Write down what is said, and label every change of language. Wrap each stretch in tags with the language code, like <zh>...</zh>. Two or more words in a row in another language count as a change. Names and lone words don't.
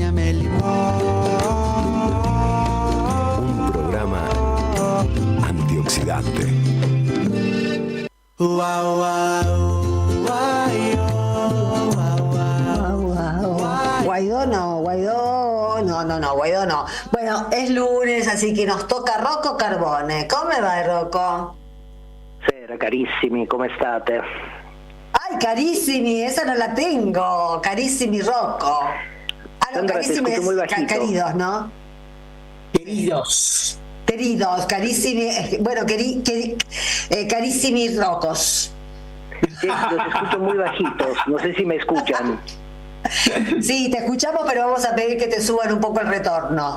<es>Un programa antioxidante. Guaidó no. Bueno, es lunes, así que nos toca Rocco Carbone. ¿Cómo va, Rocco?</es> <it>Sera, carissimi, come state?</it> <es>Ay, carissimi, esa no la tengo. Carissimi Rocco. Ah, no, Sandra, carissimi te escucho muy es bajito. queridos, ¿no? Queridos. Queridos, carissimi, bueno, carissimi Roccos. Sí, los escucho muy bajitos, no sé si me escuchan. Sí, te escuchamos, pero vamos a pedir que te suban un poco el retorno.</es>